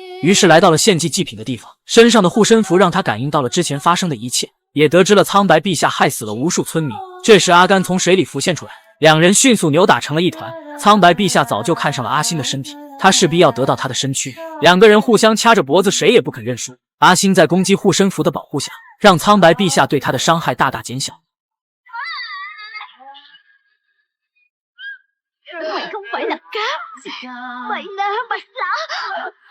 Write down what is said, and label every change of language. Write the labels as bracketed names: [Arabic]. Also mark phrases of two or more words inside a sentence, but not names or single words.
[Chinese] 于是来到了献祭祭品的地方，身上的护身符让他感应到了之前发生的一切，也得知了苍白陛下害死了无数村民。这时阿甘从水里浮现出来，两人迅速扭打成了一团。苍白陛下早就看上了阿星的身体，他势必要得到他的身躯。两个人互相掐着脖子，谁也不肯认输。阿星在攻击护身符的保护下，让苍白陛下对他的伤害大大减小。 [Vietnamese] Mày không phải là cá, mày là bạch lão.